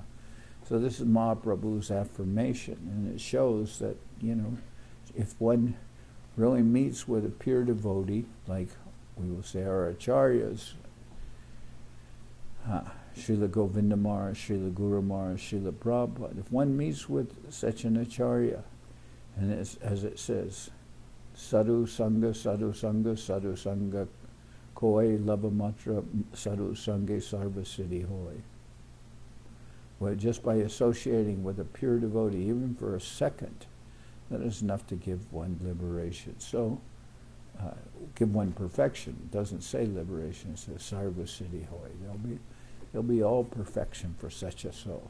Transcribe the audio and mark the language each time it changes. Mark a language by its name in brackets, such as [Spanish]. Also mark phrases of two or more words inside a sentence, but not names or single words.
[English] So this is Mahaprabhu's affirmation, and it shows that, if one really meets with a pure devotee, like we will say our acharyas, Srila Govinda Maharaj, Srila Guru Maharaj, Srila Prabhupada, if one meets with such an acharya, and as it says, [Bangla] সাধু সঙ্গ, সাধু সঙ্গ, সাধু সঙ্গ, কোই লবমাত্র, সাধু সঙ্গ, সর্ব সিদ্ধি হয়. [English] Well, just by associating with a pure devotee, even for a second, that is enough to give one liberation. So, give one perfection. It doesn't say liberation, it says [Bangla] সর্ব সিদ্ধি হয়. [English] There'll be all perfection for such a soul.